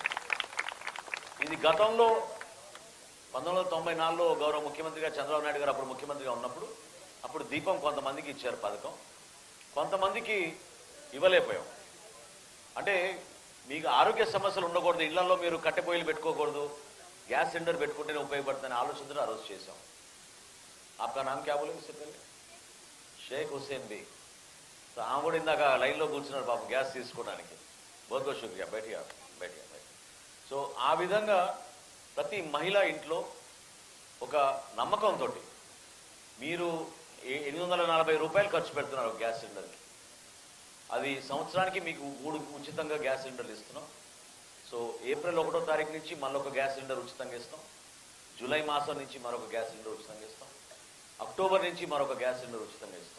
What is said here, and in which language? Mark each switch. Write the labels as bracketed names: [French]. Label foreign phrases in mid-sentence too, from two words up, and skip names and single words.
[Telugu] ఇది గతంలో 1994లో గౌరవ ముఖ్యమంత్రిగా చంద్రబాబు నాయుడు గారు అప్పుడు ముఖ్యమంత్రిగా ఉన్నప్పుడు అప్పుడు దీపం కొంతమందికి ఇచ్చారు పథకం, కొంతమందికి ఇవ్వలేకపోయాం. అంటే మీకు ఆరోగ్య సమస్యలు ఉండకూడదు, ఇళ్లలో మీరు కట్టెపొయ్యిలు పెట్టుకోకూడదు, గ్యాస్ సిలిండర్ పెట్టుకుంటేనే ఉపయోగపడుతుందని ఆలోచనతో ఆ రోజు చేశాం. [Hindi] आपका नाम क्या बोले इससे पहले? [Telugu] షేక్ హుస్సేన్ బీ. సో ఆమె కూడా ఇందాక లైన్లో కూర్చున్నారు పాపం గ్యాస్ తీసుకోవడానికి. [Hindi] बहुत बहुत शुक्रिया. बैठिए बैठिए. [Telugu] సో ఆ విధంగా ప్రతి మహిళ ఇంట్లో ఒక నమ్మకంతో మీరు 840 రూపాయలు ఖర్చు పెడుతున్నారు గ్యాస్ సిలిండర్కి, అది సంవత్సరానికి మీకు 3 ఉచితంగా గ్యాస్ సిలిండర్లు ఇస్తున్నాం. సో ఏప్రిల్ 1వ తారీఖు నుంచి మళ్ళొక గ్యాస్ సిలిండర్ ఉచితంగా ఇస్తాం, జూలై మాసం నుంచి మరొక గ్యాస్ సిలిండర్ ఉచితంగా ఇస్తాం, అక్టోబర్ నుంచి మరొక గ్యాస్ సిలిండర్ ఉచితంగా ఇస్తాం.